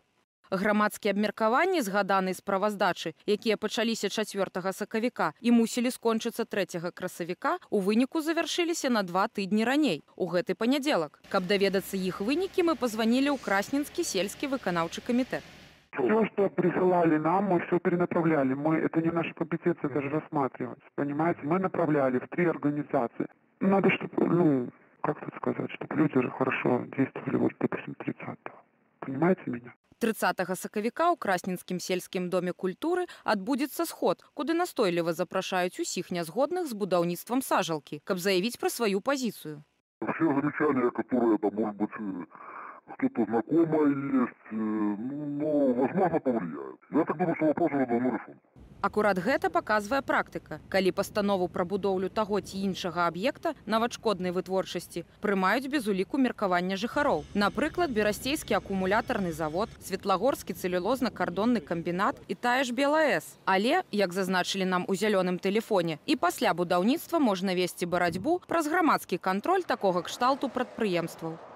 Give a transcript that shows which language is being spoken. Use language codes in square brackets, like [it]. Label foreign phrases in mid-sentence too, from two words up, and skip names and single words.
[be] Грамадскія абмеркаванні згаданай справаздачы, якія пачаліся 4 сакавіка і мусілі скончыцца 3 красавіка, у выніку завяршыліся на 2 тыдні раней, у гэты панядзелак. Каб даведацца іх вынікі, мы пазванілі ў Красненскі сельскі выканаўчы камітэт. [ru] Все, что присылали нам, мы все перенаправляли. Это не наша компетенция даже рассматривать. Понимаете, мы направляли в 3 организации. Надо, чтобы, как тут сказать, чтобы люди же хорошо действовали, вот, допустим, 30-го. Понимаете меня? [be] 30 сакавіка ў Красненскім сельскім доме культуры адбудзецца сход, куды настойліва запрашаюць усіх нязгодных з будаўніцтвам сажалкі, каб заявіць пра сваю пазіцыю. [ru] Все замечания, которые, там, может быть, кто-то знакомый есть, возможно, повлияют. Я так думаю, что вопрос уже давно решен. [be] Акурат гэта паказвае практыка. Калі пастанову пра будоўлю таго ці іншага аб'екта наватшкоднай вытворчасці прымаюць без уліку меркавання жыхароў. Напрыклад, Берасцейскі акумулятарны завод, Светлагорскі цэлюлозна-кардонны камбінат і тая ж БелАЭС. Але, як зазначылі нам у зялёным тэлефоне, і пасля будаўніцтва можна весці барацьбу праз грамадскі кантроль такога кшталту прадпрыемстваў.